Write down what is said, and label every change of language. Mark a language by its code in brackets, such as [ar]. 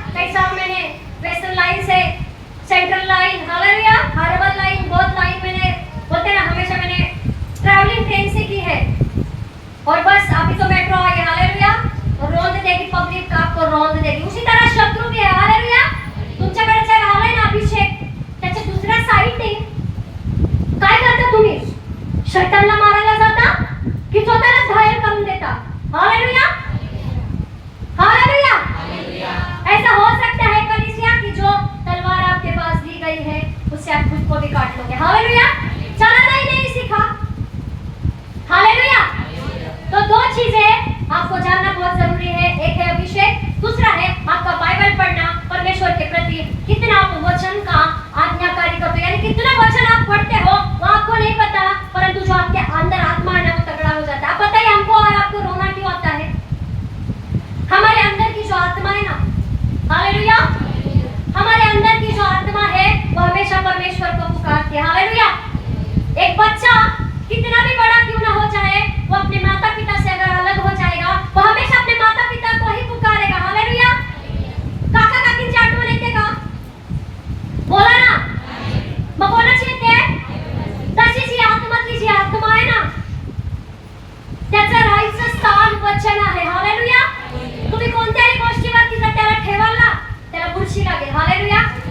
[hi] कई साल मैंने वेस्टर्न लाइन से central line, hallelujah, harbour line, both line मैंने बोलते ना, हमेशा मैंने ट्रैवलिंग ट्रेन से की है। और बस अभी तो मेट्रो आई, हालेलुया। और रोंद देगी पब्लिक, आपको रोंद देगी। उसी तरह शत्रु भी है, हालेलुया। [mr] तुमच्याकडे जर आलाय ना अभिषेक, त्याच्या दुसऱ्या साईडने काय करता तुम्ही, शैतानला मारायला जाता की स्वतःला घायल करून देता, हालेलुया, हालेलुया। [hi] ऐसा हो सकता है कलीसिया की जो तलवार आपके पास दी गई है उससे आप खुद को भी काट लोगे, हालेलुया। चलाना ही नहीं सीखा, हालेलुया। तो दो चीजें आपको जानना बहुत जरूरी है, एक है अभिषेक, दूसरा है आपका बाइबल पढ़ना, परमेश्वर के प्रति कितना आप वचन का आज्ञाकारी करते हो, यानी कितना वचन आप पढ़ते हो वो आपको नहीं पता, परंतु जो आपके अंदर आत्मा है ना वो तगड़ा हो जाता है। आप बताइए हमको और आपको रोना क्यों आता है? हमारे अंदर की जो आत्मा है ना, हालेलुया, हमारे अंदर की जो आत्मा है वो हमेशा परमेश्वर को पुकारती है, हालेलुया। एक बच्चा कितना भी बड़ा क्यों ना हो जाए, वो अपने माता पिता से अगर अलग हो जाएगा, वो हमेशा अपने माता पिता को ही पुकारेगा, हालेलुया। [mr] काका काकींची आठवण येते का? बोला ना, मग कोणाची येते? तशीच ही आत्मातली जी आत्मा आहे ना, त्याचं राहायचं स्थान वचन आहे, हालेलुया। तुम्ही कोणत्याही गोष्टीवरती जर त्याला ठेवाल ना, त्याला बुरशी लागेल, हालेलुया।